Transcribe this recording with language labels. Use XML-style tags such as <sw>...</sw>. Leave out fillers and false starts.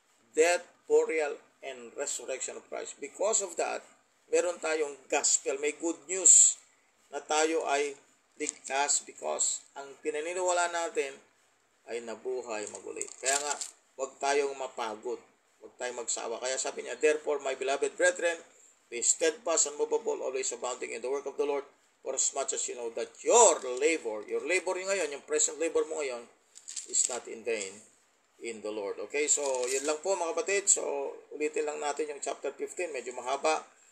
<en>Death, burial, and resurrection of Christ. Because of that,</en> <tl>meron tayong gospel. May good news na tayo ay ligtas because ang pinaniniwala natin ay nabuhay magulit. Kaya nga, huwag tayong mapagod. Huwag tayong magsawa.</tl> <en>Kaya sabi niya, therefore, my beloved brethren, be steadfast and movable, always abounding in the work of the Lord, for as much as you know that your labor</en> <tl>ngayon, yung present labor mo ngayon,</tl> <en>is not in vain in the Lord.</en> <tl>Okay, so yun lang po mga kapatid. So, ulitin lang natin yung chapter 15, medyo mahaba.</tl>